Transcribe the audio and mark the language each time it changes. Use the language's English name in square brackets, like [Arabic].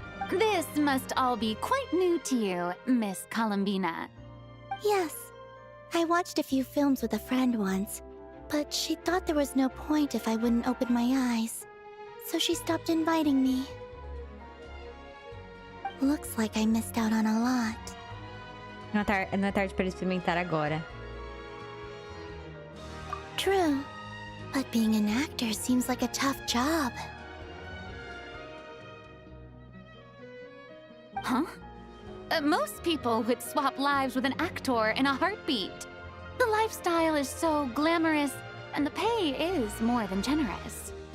[English] This must all be quite new to you, Miss Columbina. Yes. I watched a few films with a friend once, but she thought there was no point if I wouldn't open my eyes. So she stopped inviting me. Looks like I missed out on a lot. [Portuguese] Não é tarde pra experimentar agora. [English] True. But being an actor seems like a tough job. Huh? Most people would swap lives with an actor in a heartbeat. The lifestyle is so glamorous, and the pay is more than generous.